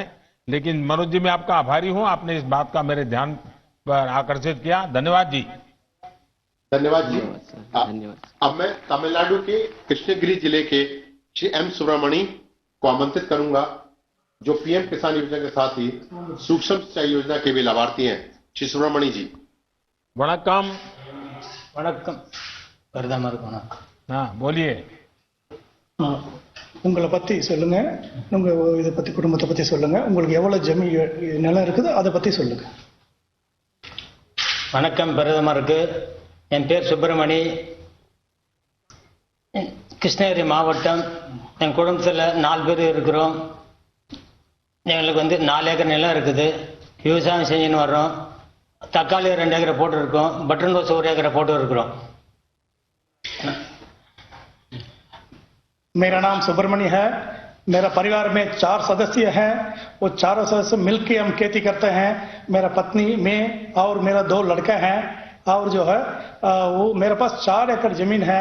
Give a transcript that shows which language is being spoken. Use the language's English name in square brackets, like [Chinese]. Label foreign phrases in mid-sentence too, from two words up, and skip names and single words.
[Hindi] लेकिन मनोज जी, मैं आपका आभारी हूं, आपने इस बात का मेरे ध्यान पर आकर्षित किया। धन्यवाद जी। धन्यवाद जी। धन्यवाद। अब मैं तमिलनाडु के कृष्णगिरी जिले के श्री एम सुब्रमणी को आमंत्रित करूंगा, जो पीएम किसान योजना के साथ ही सूक्ष्म सिंचाई योजना के भी लाभार्थी हैं। श्री सुब्रमणी जी। वणक्कम। [Tamil] வணக்கம் பிரதமர் வணக்கம். हाँ, बोलिए। உங்களை பத்தி சொல்லுங்க, உங்க இதை பத்தி, குடும்பத்தை பத்தி சொல்லுங்க, உங்களுக்கு எவ்வளவு ஜமீன் நிலம் இருக்குது அதை பத்தி சொல்லுங்க. வணக்கம் பிரதமருக்கு. என் பேர் சுப்பிரமணி, கிருஷ்ணகிரி மாவட்டம். என் குடும்பத்தில் 4 பேர் இருக்கிறோம். எங்களுக்கு 4 ஏக்கர் நிலம் இருக்குது. விவசாயம் செஞ்சுன்னு வர்றோம். தக்காளி 2 ஏக்கரை போட்டு இருக்கோம். பட்டன் ரோஸ் 1 ஏக்கரை போட்டு இருக்கிறோம். [Hindi] मेरा नाम सुब्रमण्य है। मेरा परिवार में 4 सदस्य हैं। वो चारों सदस्य मिलकर हम खेती करते हैं। मेरा पत्नी, मैं और मेरा 2 लड़का हैं। और जो है वो मेरे पास 4 एकड़ जमीन है।